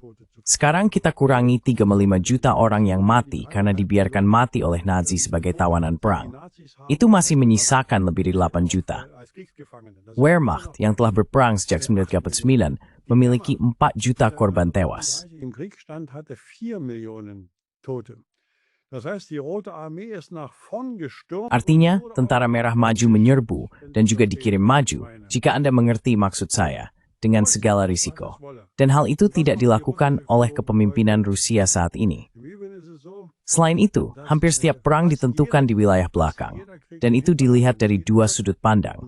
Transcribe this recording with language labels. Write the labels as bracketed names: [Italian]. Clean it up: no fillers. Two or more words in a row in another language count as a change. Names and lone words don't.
[Indonesian] Sekarang kita kurangi 35 juta orang yang mati karena dibiarkan mati oleh Nazi sebagai tawanan perang. Itu masih menyisakan lebih dari 8 juta. Wehrmacht yang telah berperang sejak 1939 memiliki 4 juta korban tewas. [German] im Kriegsstand hatte 4 Millionen Tote. Das heißt, die Rote Armee ist nach vorn gestürmt. [Indonesian] Artinya, Tentara Merah maju menyerbu dan juga dikirim maju, jika Anda mengerti maksud saya, dengan segala risiko. Dan hal itu tidak dilakukan oleh kepemimpinan Rusia saat ini. Selain itu, hampir setiap perang ditentukan di wilayah belakang, dan itu dilihat dari dua sudut pandang.